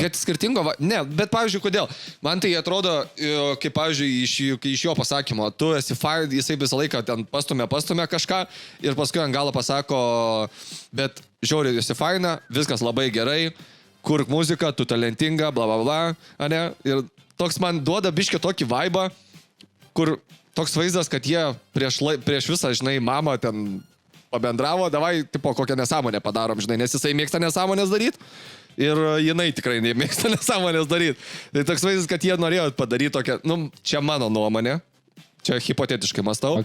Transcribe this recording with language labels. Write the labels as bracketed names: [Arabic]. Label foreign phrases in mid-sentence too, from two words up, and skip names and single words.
[Lithuanian] Kad skirtingo ne, bet pavyzdžiui, kodėl? Man tai atrodo, kaip pavyzdžiui, iš jo pasakymo, tu esi fine, jisai visą laiką ten pastumė kažką ir paskui ant galo pasako, bet žiūrė, esi fine, viskas labai gerai, kurk muziką, tu talentinga, bla bla bla, ane? Ir toks man duoda biškį tokį vaibą, kur toks vaizdas, kad jie prieš visą, žinai, mamą ten pabendravo, davai, tipo, kokią nesąmonę padarom, žinai, nes jisai mėgsta nesąmonės daryti ir jinai tikrai nemėgsta nesąmonės daryti. Tai toks vaizdas, kad jie norėjo padaryti tokią, nu, čia mano nuomonė, čia hipotetiškai mąstau.